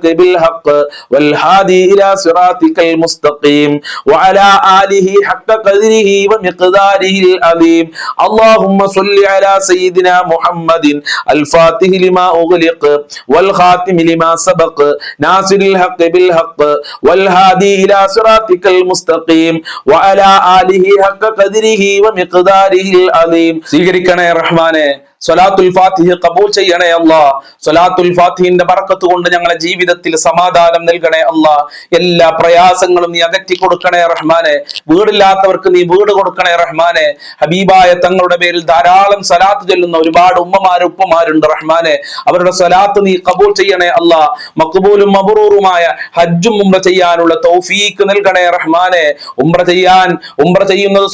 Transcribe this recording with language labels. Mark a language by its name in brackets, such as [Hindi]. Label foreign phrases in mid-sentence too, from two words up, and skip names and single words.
[Arabic] بالحق والهادي إلى صراطك المستقيم وعلى آله حق قدره ومقداره العظيم اللهم صل على سيدنا محمد الفاتح لما أغلق والخاتم لما سبق ناصر الحق بالحق والهادي إلى صراطك المستقيم وعلى آله حق قدره ومقداره العظيم [Malayalam] സ്വീകരിക്കണേ റഹ്മാനെ സ്വലാത്തുൽ ഫാത്തിഹ ഖബൂൽ ചെയ്യണേ അല്ലാഹ് സ്വലാത്തുൽ ഫാത്തിഹിന്റെ ബറക്കത്ത് കൊണ്ട് ഞങ്ങളുടെ ജീവിതത്തിൽ സമാധാനം നൽകണേ അല്ലാഹ് എല്ലാ പ്രയാസങ്ങളും നീ അകറ്റി കൊടുക്കണേ റഹ്മാനെ വീടില്ലാത്തവർക്ക് നീ വീട് കൊടുക്കണേ റഹ്മാനെ ഹബീബായ തങ്ങളുടെ പേരിൽ ധാരാളം സ്വലാത്ത് ചൊല്ലുന്ന ഒരുപാട് ഉപ്പമാരുണ്ട് റഹ്മാനെ അവരുടെ സ്വലാത്ത് നീ ഖബൂൽ ചെയ്യണേ അല്ലാഹ് മഖ്ബൂലും മബ്റൂറുമായ ഹജ്ജും ഉംറ ചെയ്യാനുള്ള തൗഫീഖ് നൽകണേ റഹ്മാനെ ഉംറ ചെയ്യുന്നത്